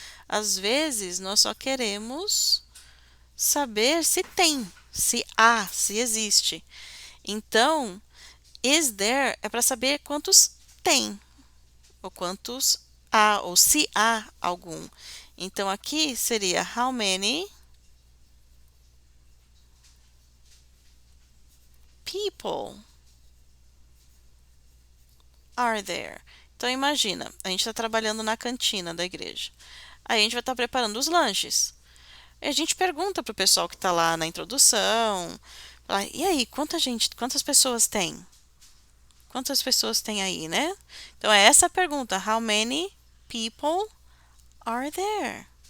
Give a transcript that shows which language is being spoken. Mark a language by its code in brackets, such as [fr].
[pt] Às vezes nós só queremos saber se tem, se há, se existe. Então, [en] is there [pt] é para saber quantos tem, ou quantos há, ou se há algum. Então, aqui seria [en] how many people are there? [pt] Então, imagina, a gente está trabalhando na cantina da igreja. Aí a gente vai estar preparando os lanches. E a gente pergunta para o pessoal que está lá na introdução, e aí, quantas pessoas tem? Quantas pessoas tem aí, né? Então é essa a pergunta, [en] how many people are there?